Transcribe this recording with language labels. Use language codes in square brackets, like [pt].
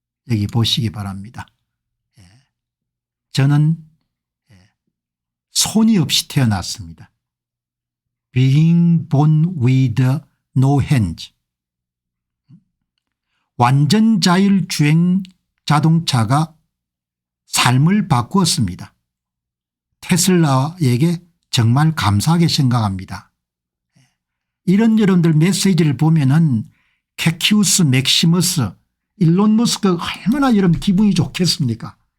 [ko] 여기 보시기 바랍니다. 저는 손이 없이 태어났습니다. [en] Being born with no hands. [ko] 완전 자율주행 자동차가 삶을 바꾸었습니다. 테슬라에게 정말 감사하게 생각합니다. 이런 여러분들 메시지를 보면은 캐키우스 맥시머스 일론 머스크가 얼마나 여러분 기분이 좋겠습니까?